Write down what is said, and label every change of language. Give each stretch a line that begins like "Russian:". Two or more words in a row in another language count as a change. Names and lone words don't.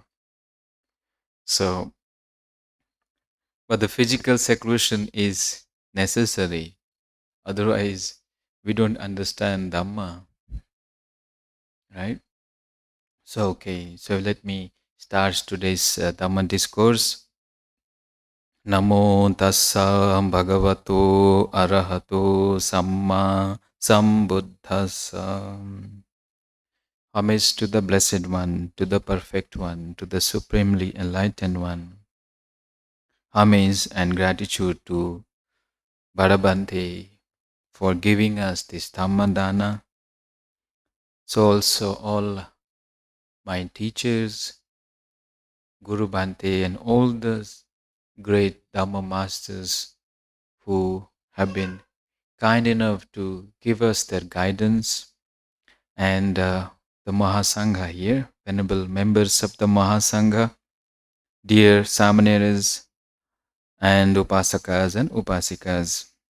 English: So, but the physical seclusion is necessary. Otherwise, we don't understand Dhamma, right? So, okay, so let me start today's Dhamma Discourse.
Pali: Namo tassa bhagavato arahato samma sambuddhassa.
English: Homage to the Blessed One, to the Perfect One, to the Supremely Enlightened One. Homage and gratitude to Bhadabante for giving us this Dhammadana. So also all my teachers, Guru Bhante and all the great Dhamma masters who have been kind enough to give us their guidance, and the Mahasangha here, venerable members of the Mahasangha, dear Samaneras and Upasakas and Upasikas.